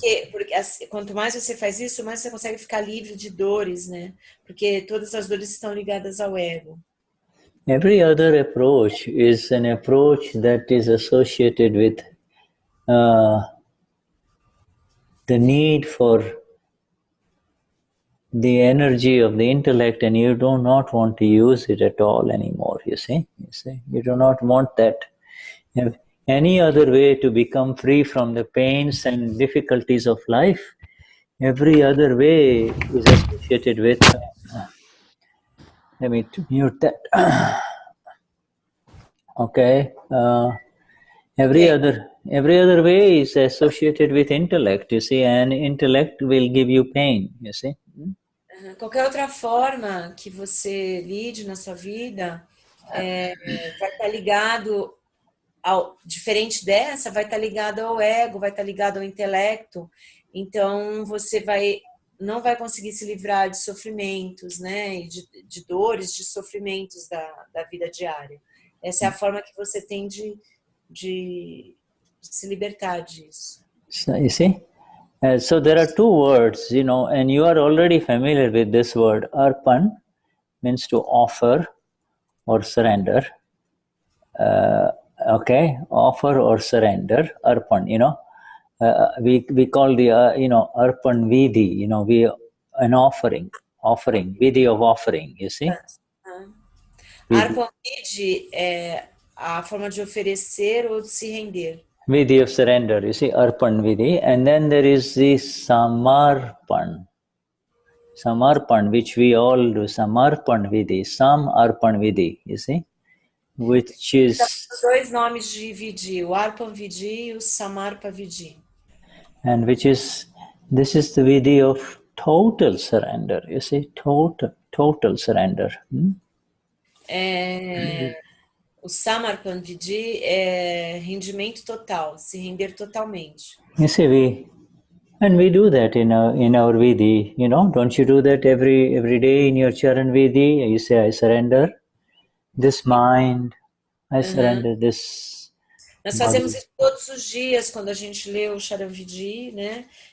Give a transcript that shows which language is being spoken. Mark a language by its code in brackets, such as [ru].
[pt] Porque quanto mais você faz isso, mais você consegue ficar livre de dores, né? Porque todas as dores estão ligadas ao ego. [en] Every other approach is an approach that is associated with the need for the energy of the intellect, and you do not want to use it at all anymore, you see. You do not want that. Any other way to become free from the pains and difficulties of life, every other way is associated with Let me mute that. Okay. Every other way is associated with intellect, you see, and intellect will give you pain, you see. [pt] Qualquer outra forma que você lide na sua vida vai estar ligado diferente dessa, vai estar ligado ao ego, vai estar ligado ao intelecto. Então você não vai conseguir se livrar de sofrimentos, né? E de dores, de sofrimentos da vida diária. Essa é a forma que você tem de se libertar disso. [en] So, you see? So there are two words, you know, and you are already familiar with this word. Arpan means to offer or surrender. Okay, offer or surrender. Arpan, you know. We call the, you know, Arpan Vidhi, you know, an offering, Vidhi of offering, you see. [pt] Arpan Vidhi é a forma de oferecer ou de se render. [en] Vidhi of surrender, you see, Arpan Vidhi. And then there is the Samarpan, which we all do, Samarpan Vidhi, Arpan Vidhi, you see, which is... [pt] Os dois nomes de Vidhi, o Arpan Vidhi e o Samarpa Vidhi. [en] And which is, this is the Vidhi of total surrender, you see, total surrender. [pt] O Samarpan Vidhi é rendimento total, se render totalmente. [en] You see, we do that in our Vidhi, you know, don't you do that every day in your Charan Vidhi? You say, I surrender this mind, I surrender this. [pt] Nós fazemos isso todos os dias quando a gente lê o Charan Vidhi, né?